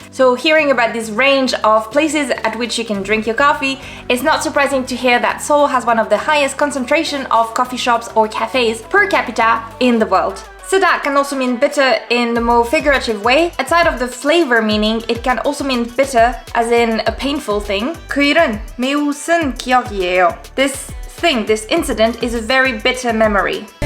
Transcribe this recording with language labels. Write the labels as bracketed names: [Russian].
[English] So hearing about this range of places at which you can drink your coffee, it's not surprising to hear that Seoul has one of the highest concentration of coffee shops or cafes per capita in the world. 쓰다 can also mean bitter in the more figurative way. Aside of the flavor meaning, it can also mean bitter as in a painful thing. [Korean] 그 일은 매우 쓴 기억이에요. [English] This incident is a very bitter memory.